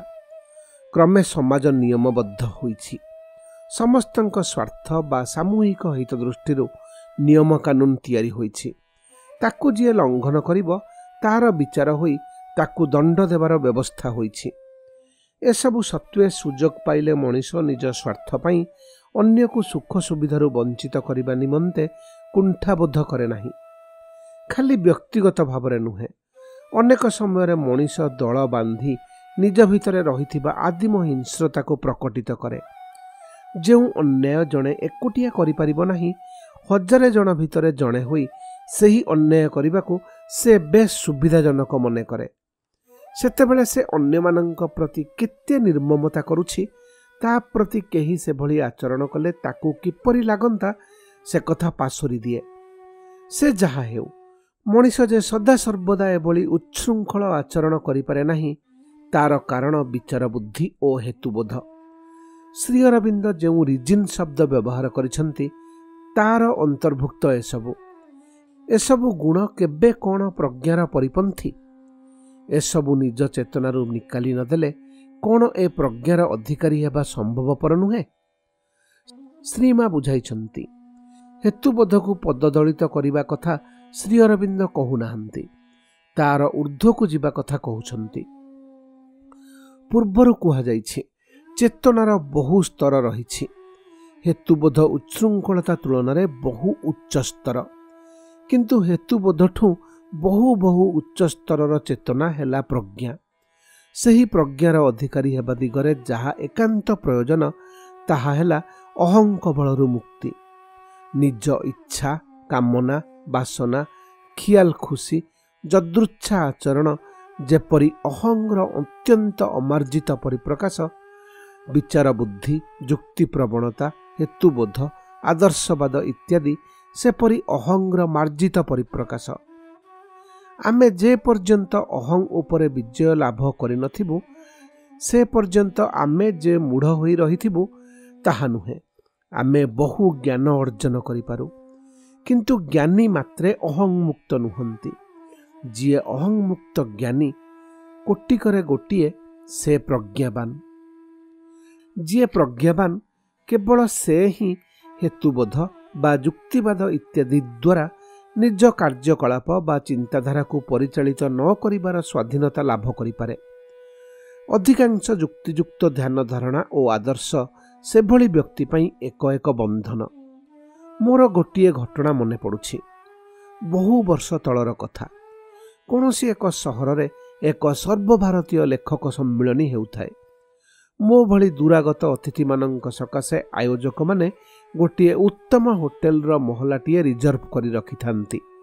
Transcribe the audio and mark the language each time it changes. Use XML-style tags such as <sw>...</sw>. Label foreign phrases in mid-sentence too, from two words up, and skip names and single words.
<or>କ୍ରମେ ସମାଜ ନିୟମବଦ୍ଧ ହୋଇଛି। ସମସ୍ତଙ୍କ ସ୍ୱାର୍ଥ ବା ସାମୂହିକ ହିତ ଦୃଷ୍ଟିରୁ ନିୟମ କାନୁନ ତିଆରି ହୋଇଛି। ତାକୁ ଯେ ଲଙ୍ଘନ କରିବ ତା'ର ବିଚାର ହୋଇ ତାକୁ ଦଣ୍ଡ ଦେବାର ବ୍ୟବସ୍ଥା ହୋଇଛି। ଏସବୁ ସତ୍ତ୍ୱେ ସୁଯୋଗ ପାଇଲେ ମଣିଷ ନିଜ ସ୍ୱାର୍ଥ ପାଇଁ ଅନ୍ୟ କୁ ସୁଖ ସୁବିଧାରୁ ବଞ୍ଚିତ କରିବା ନିମନ୍ତେ କୁଣ୍ଠାବୋଧ କରେ ନାହିଁ। ଖାଲି ବ୍ୟକ୍ତିଗତ ଭାବରେ ନୁହେଁ, ଅନେକ ସମୟ ମଣିଷ ଦଳ ବାନ୍ଧି ନିଜ ଭିତରେ ରହିଥିବା ଆଦିମ ହିଂସ୍ରତା କୁ ପ୍ରକଟିତ କରେ। ଯେ ଅନ୍ୟାୟ ଜଣେ ଏକୁଟିଆ କରି ପାରିବ ନାହିଁ, ହଜାରେ ଜଣ ଭିତରେ ଜଣେ ହୋଇ ସେହି ଅନ୍ୟାୟ କରିବାକୁ ସେ ବେଶ ସୁବିଧାଜନକ ମନେ କରେ। ସେତେବେଳେ ସେ ଅନ୍ୟ ମାନଙ୍କ ପ୍ରତି କେତେ ନିର୍ମମତା କରୁଛି, ତା ପ୍ରତି କେହି ସେ ଭଳି ଆଚରଣ କଲେ ତାକୁ କିପରି ଲାଗନ୍ତା ସେ କଥା ପାସୋରି ଦିଏ। ସେ ଯାହା ହେଉ, ମଣିଷ ଯେ ସଦା ସର୍ବଦା ଏଭଳି ଉଚ୍ଛୃଙ୍ଖଳ ଆଚରଣ କରି ପାରେ ନାହିଁ, ତା'ର କାରଣ ବିଚାର ବୁଦ୍ଧି ଓ ହେତୁବୋଧ। ଶ୍ରୀ ଅରବିନ୍ଦ ଯେ ରିଜନ ଶବ୍ଦ ବ୍ୟବହାର କରିଛନ୍ତି ତା'ର ଅନ୍ତର୍ଭୁକ୍ତ ଏସବୁ ଗୁଣ କେବେ କୌଣସି ପ୍ରଜ୍ଞାର ପରିପନ୍ଥୀ? ଏସବୁ ନିଜ ଚେତନାରୁ ନିକାଳି ନଦେଲେ କୌଣସି ଏ ପ୍ରଜ୍ଞାର ଅଧିକାରୀ ହେବା ସମ୍ଭବପର ନୁହେଁ? ଶ୍ରୀମା ବୁଝାଇଛନ୍ତି। ହେତୁବୋଧ କୁ ପଦଦଳିତ କରିବା କଥା ଶ୍ରୀ ଅରବିନ୍ଦ କହୁନାହାନ୍ତି, ତା'ର ଊର୍ଦ୍ଧ୍ୱ କୁ ଯିବା କଥା କହୁଛନ୍ତି। ପୂର୍ବରୁ କୁହା ଯାଇଛି ଚେତନାର ବହୁ ସ୍ତର ରହିଛି। ହେତୁବୋଧ ଉଚ୍ଛୃଙ୍ଖଳତା ତୁଳନା ବହୁ ଉଚ୍ଚ ସ୍ତର, କିନ୍ତୁ ହେତୁବୋଧଠୁ ବହୁ ବହୁ ଉଚ୍ଚ ସ୍ତରର ଚେତନା ହେଲା ପ୍ରଜ୍ଞା। ସେହି ପ୍ରଜ୍ଞାର ଅଧିକାରୀ ହେବା ଦିଗରେ ଯାହା ଏକାନ୍ତ ପ୍ରୟୋଜନ ତାହା ହେଲା ଅହଂର ବଳରୁ ମୁକ୍ତି। ନିଜ ଇଚ୍ଛା, କାମନା, ବାସନା, ଖିଆଲ ଖୁସି, ଯଦୃଚ୍ଛା ଆଚରଣ ଯେପରି ଅହଂର ଅତ୍ୟନ୍ତ ଅମାର୍ଜିତ ପରିପ୍ରକାଶ, ବିଚାର ବୁଦ୍ଧି, ଯୁକ୍ତି ପ୍ରବଣତା, ହେତୁବୋଧ, ଆଦର୍ଶବାଦ ଇତ୍ୟାଦି ସେପରି ଅହଂର ମାର୍ଜିତ ପରିପ୍ରକାଶ। ଆମେ ଯେ ପର୍ଯ୍ୟନ୍ତ ଅହଂ ଉପରେ ବିଜୟ ଲାଭ କରିନଥିବୁ ସେ ପର୍ଯ୍ୟନ୍ତ ଆମେ ଯେ ମୂଢ଼ ହୋଇ ରହିଥିବୁ ତାହା ନୁହେଁ। ଆମେ ବହୁ ଜ୍ଞାନ ଅର୍ଜନ କରିପାରୁ, କିନ୍ତୁ ଜ୍ଞାନୀ ମାତ୍ରେ ଅହଂ ମୁକ୍ତ ନୁହନ୍ତି। ଯିଏ ଅହଂ ମୁକ୍ତ ଜ୍ଞାନୀ କୋଟିକରେ ଗୋଟିଏ ସେ ପ୍ରଜ୍ଞାବାନ। ଯିଏ ପ୍ରଜ୍ଞାବାନ କେବଳ ସେ ହିଁ ହେତୁବୋଧ ବା ଯୁକ୍ତିବାଦ ଇତ୍ୟାଦି ଦ୍ୱାରା ନିଜ କାର୍ଯ୍ୟକଳାପ ବା ଚିନ୍ତାଧାରା କୁ ପରିଚାଳିତ ନ କରିବାର ସ୍ୱାଧୀନତା ଲାଭ କରିପାରେ। ଅଧିକାଂଶ ଯୁକ୍ତିଯୁକ୍ତ ଧ୍ୟାନ ଧାରଣା ଓ ଆଦର୍ଶ ସେଭଳି ବ୍ୟକ୍ତି ପାଇଁ ଏକ ଏକ ବନ୍ଧନ। ମୋର ଗୋଟିଏ ଘଟଣା ମନେ ପଡ଼ୁଛି। ବହୁ ବର୍ଷ ତଳର କଥା। କୌଣସି ଏକ ସହରରେ ଏକ ସର୍ବଭାରତୀୟ ଲେଖକ ସମ୍ମିଳନୀ ହେଉଥାଏ। ମୋ ଭଳି ଦୂରାଗତ ଅତିଥିମାନଙ୍କ ସକାଶେ ଆୟୋଜକମାନେ ଗୋଟିଏ ଉତ୍ତମ ହୋଟେଲର ମହଲାଟିଏ ରିଜର୍ଭ କରି ରଖିଥାନ୍ତି।</or>